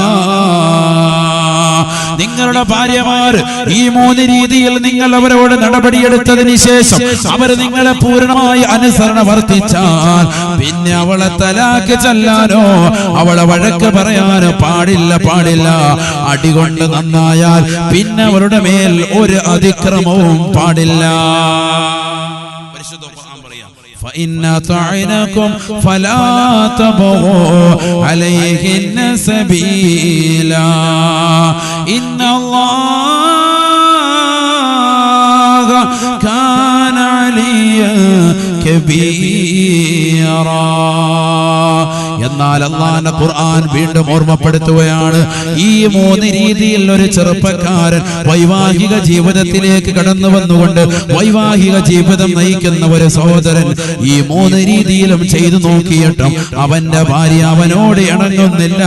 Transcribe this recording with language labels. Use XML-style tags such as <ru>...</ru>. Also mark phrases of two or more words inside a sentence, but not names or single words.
<ml>നിങ്ങളുടെ ഭാര്യമാർ ഈ മൂന്ന് രീതിയിൽ നിങ്ങൾ അവരോട് നടപടിയെടുത്തതിന് ശേഷം അവർ നിങ്ങളെ പൂർണ്ണമായി അനുസരണ വർത്തിച്ചാൽ പിന്നെ അവളെ തലാക്ക് ചൊല്ലാനോ അവളെ വഴക്ക് പറയാനോ പാടില്ല. അടികൊണ്ട് നന്നായാൽ പിന്നെ അവരുടെ മേൽ ഒരു അതിക്രമവും പാടില്ല.</ml> <ar>فإن طعنكم فلا تبغوا عليهن سبيلا إن الله كان عليا كبيرا.</ar> <ml>എന്നാൽ അല്ലാഹുവിന്റെ ഖുർആൻ വീണ്ടും ഓർമ്മപ്പെടുത്തുകയാണ്, ഈ മൂന്ന് രീതിയിൽ ഒരു ചെറുപ്പക്കാരൻ വൈവാഹിക ജീവിതത്തിലേക്ക് കടന്നു വന്നുകൊണ്ട് വൈവാഹിക ജീവിതം നയിക്കുന്ന ഒരു സഹോദരൻ ഈ മൂന്ന് രീതിയിലും ചെയ്തു നോക്കിയിട്ടും അവന്റെ ഭാര്യ അവനോട് ഇണങ്ങുന്നില്ല.</ml>